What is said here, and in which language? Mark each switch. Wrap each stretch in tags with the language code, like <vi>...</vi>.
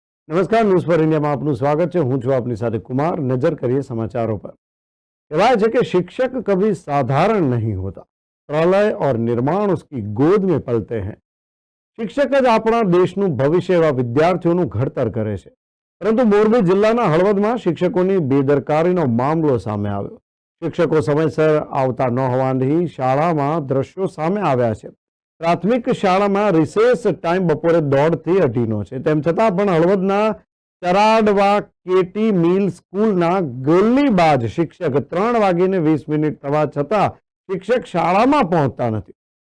<gu>નમસ્કાર, news for ઇન્ડિયામાં આપનું સ્વાગત છે। હું છું આપની સાથે કુમાર। નજર કરીએ</gu> <hi>समाचारों पर। कहा है कि शिक्षक कभी साधारण नहीं होता, प्रलय और निर्माण उसकी गोद में पलते हैं।</hi> <gu>શિક્ષક જ આપણા દેશનું ભવિષ્ય એવા વિદ્યાર્થીઓનું ઘડતર કરે છે, પરંતુ મોરબી જિલ્લાના હળવદમાં શિક્ષકોની બેદરકારીનો મામલો સામે આવ્યો। શિક્ષકો સમયસર આવતા ન હોવાથી શાળામાં દ્રશ્યો સામે આવ્યા છે। પ્રાથમિક શાળામાં રિસેસ ટાઈમ બપોરે 1:30 થી 2:30 છે, તેમ છતાં પણ હળવદના ચરાડવા કેટી મિલ સ્કૂલના ગોલીબાજ શિક્ષક 3:20 થવા છતાં શિક્ષક શાળામાં પહોંચતા નથી।</gu>